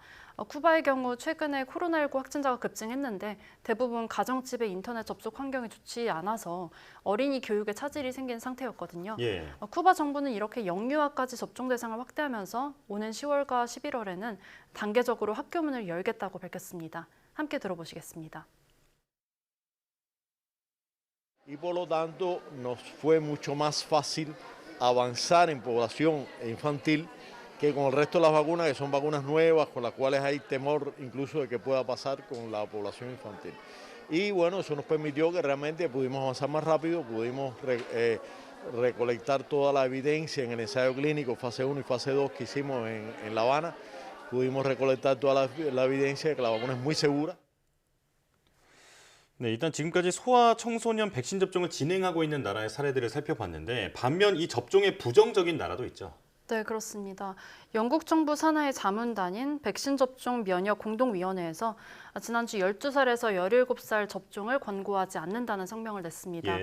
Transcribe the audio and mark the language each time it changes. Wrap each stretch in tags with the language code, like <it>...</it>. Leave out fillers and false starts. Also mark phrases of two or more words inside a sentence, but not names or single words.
<ko>쿠바의 경우 최근에 코로나19 확진자가 급증했는데 대부분 가정집의 인터넷 접속 환경이 좋지 않아서 어린이 교육에 차질이 생긴 상태였거든요. 예. 쿠바 정부는 이렇게 영유아까지 접종 대상을 확대하면서 오는 10월과 11월에는 단계적으로 학교 문을 열겠다고 밝혔습니다. 함께 들어보시겠습니다.</ko> <es>Y por lo tanto nos fue mucho más fácil avanzar en población infantil que con el resto de las vacunas, que son vacunas nuevas, con las cuales hay temor incluso de que pueda pasar con la población infantil. Y bueno, eso nos permitió que realmente pudimos avanzar más rápido, pudimos recolectar toda la evidencia en el ensayo clínico fase 1 y fase 2 que hicimos en La Habana, pudimos recolectar toda la evidencia de que la vacuna es muy segura.</es> <ko>네, 일단 지금까지 소아 청소년 백신 접종을 진행하고 있는 나라의 사례들을 살펴봤는데 반면 이 접종에 부정적인 나라도 있죠. 네, 그렇습니다. 영국 정부 산하의 자문단인 백신 접종 면역 공동위원회에서 지난주 12살에서 17살 접종을 권고하지 않는다는 성명을 냈습니다.</ko>